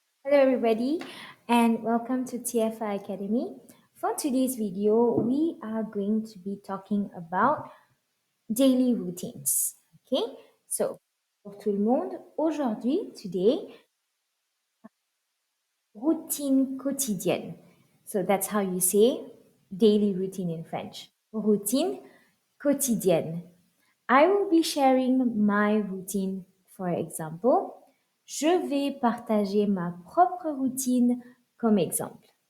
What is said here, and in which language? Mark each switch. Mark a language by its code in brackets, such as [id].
[en] Hello everybody and welcome to TFI Academy. For today's video, we are going to be talking about daily routines. Okay? [fr] So, pour tout le monde, aujourd'hui, today, routine quotidienne. [en] So that's how you say daily routine in French. [fr] Routine quotidienne. [en] I will be sharing my routine, for example. [fr] Je vais partager ma propre routine comme exemple.